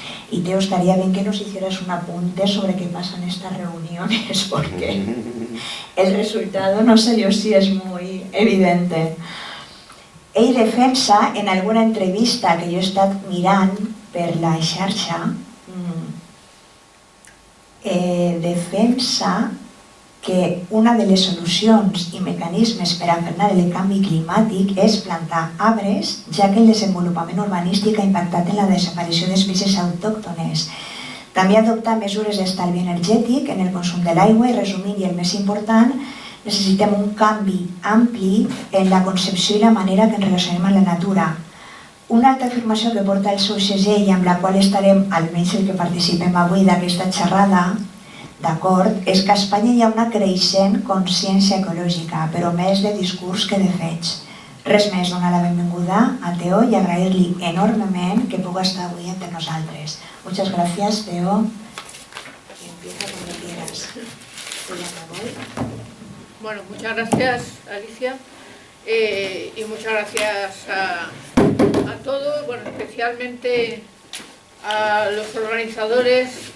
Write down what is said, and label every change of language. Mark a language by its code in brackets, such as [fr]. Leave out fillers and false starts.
[es] Y Teo, estaría bien que nos hicieras un apunte sobre qué pasa en estas reuniones, porque el resultado no sé yo si es muy evidente. [ca] ell defensa, en alguna entrevista que jo he estat mirant per la xarxa, defensa que una de les solucions i mecanismes per a frenar el canvi climàtic és plantar arbres, ja que el desenvolupament urbanístic ha impactat en la desaparició d'espècies autòctones. També adoptar mesures d'estalvi energètic en el consum de l'aigua i, resumint, i el més important, necessitem un canvi ampli en la concepció i la manera que ens relacionem amb la natura. Una altra afirmació que porta el seu segell i amb la qual estarem, almenys el que participem avui d'aquesta xerrada, d'acord, és que a Espanya hi ha una creixent consciència ecològica, però més de discurs que de fets. Res més, donar la benvinguda a Teo i agrair-li enormement que pugui estar avui entre nosaltres. [es] Muchas gracias, Teo. Empieza cuando quieras. Bueno, muchas gracias, Alicia, y muchas gracias a todos, bueno, especialmente a los organizadores.